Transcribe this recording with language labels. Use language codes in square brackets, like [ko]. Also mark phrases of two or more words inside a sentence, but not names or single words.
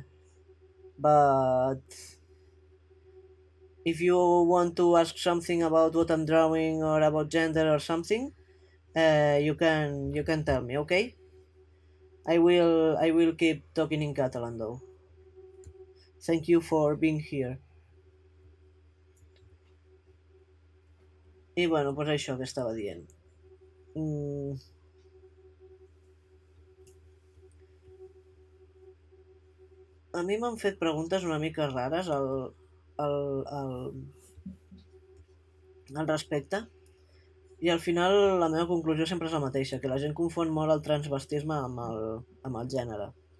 [en] But if you want to ask something about what I'm drawing or about gender or something, you can tell me, okay? I will keep talking in Catalan though. Thank you for being here. [ca] I [es] bueno, pues [ca] això que estava dient. A mi m'han fet preguntes una mica rares al respecte, i al final la meva conclusió sempre és la mateixa, que la gent confon molt el transvestisme amb el gènere.